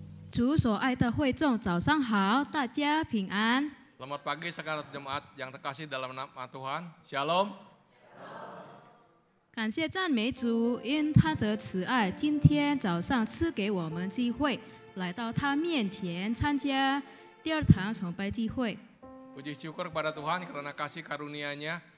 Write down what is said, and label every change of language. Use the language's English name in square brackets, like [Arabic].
[Chinese] 主所爱的会众，早上好，大家平安。 [Indonesian] Selamat pagi segenap jemaat yang terkasih dalam nama Tuhan. Shalom. [Chinese] 感谢赞美主，因他的慈爱，今天早上赐给我们机会，来到他面前参加第二堂崇拜聚会。 [Indonesian] Puji syukur kepada Tuhan karena kasih karunia-Nya.